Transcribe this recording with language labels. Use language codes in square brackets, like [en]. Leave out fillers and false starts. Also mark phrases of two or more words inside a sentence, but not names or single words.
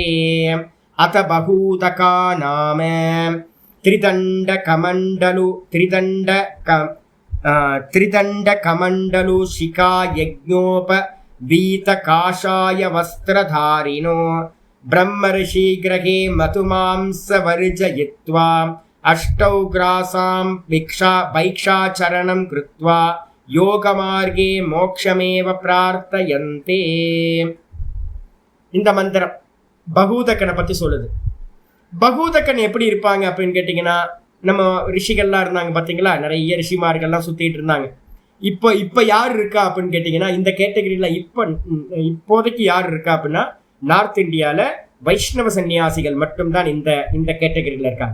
[sa] अत बहूतका नाम त्रिदण्डकमण्डलु, त्रिदण्डकमण्डलु शिखा यज्ञोप वीत काशाय वस्त्रधारिणो ब्रह्मर्षि गृहे मधुमांसवर्जयित्वा अष्टौ ग्रासां भैक्षाचरणं कृत्वा योगमार्गे मोक्षमेव प्रार्थयन्ते. [ta] இந்த மந்திரம் பகூதக்கனை பத்தி சொல்லுது. பகூதக்கன் எப்படி இருப்பாங்க அப்படின்னு கேட்டீங்கன்னா, நம்ம ரிஷிகள்லாம் இருந்தாங்க பாத்தீங்களா, நிறைய ரிஷிமார்கள்லாம் சுத்திட்டு இருந்தாங்க. இப்போ யார் இருக்கா அப்படின்னு கேட்டீங்கன்னா, இந்த கேட்டகரியில இப்போதைக்கு யார் இருக்கா அப்படின்னா, நார்த் இந்தியால வைஷ்ணவ சன்னியாசிகள் மட்டும்தான் இந்த கேட்டகரியில இருக்காங்க.